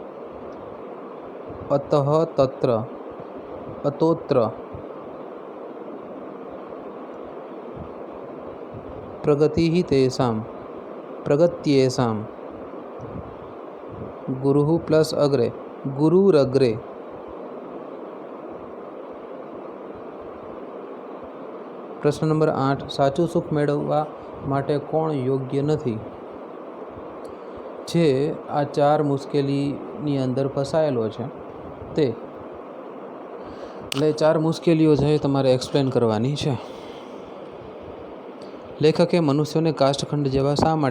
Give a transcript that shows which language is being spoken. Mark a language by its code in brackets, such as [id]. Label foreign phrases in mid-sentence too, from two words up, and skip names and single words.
[sa] अतोत्र प्रगतिः तेषां प्रगत्येषां गुरुः प्लस अग्रे गुरुरग्रे [gu] પ્રશ્ન નંબર 8 સાચું સુખ મેળવવા માટે કોણ યોગ્ય નથી જે આ ચાર મુશ્કેલીની અંદર ફસાયેલો છે તે એટલે ચાર મુશ્કેલીઓ છે તમારે એક્સપ્લેન કરવાની છે લેખકે મનુષ્યોને કાષ્ઠખંડ જેવા શા માટે